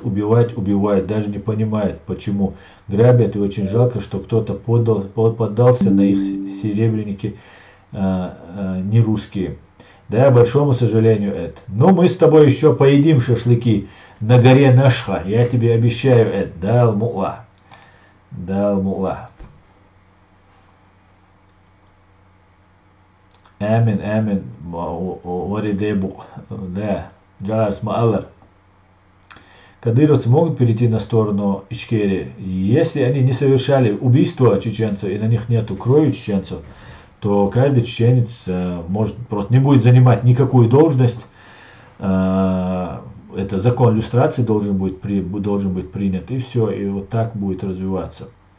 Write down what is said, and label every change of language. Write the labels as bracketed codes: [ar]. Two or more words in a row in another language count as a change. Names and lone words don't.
[ru] Убивают, даже не понимают, почему. Грабят, и очень жалко, что кто-то поддался на их серебряники не русские. Да, большому сожалению это. Но мы с тобой еще поедим шашлыки на горе Нашха. Я тебе обещаю это. Да, Аль-Му'ла. Амин, Варидебук, да, Джалас Маалар. Кадыровцы могут перейти на сторону Ичкерии. Если они не совершали убийство чеченцев и на них нету крови чеченцев, то каждый чеченец просто не будет занимать никакую должность. Это закон люстрации должен быть принят, и все, и вот так будет развиваться.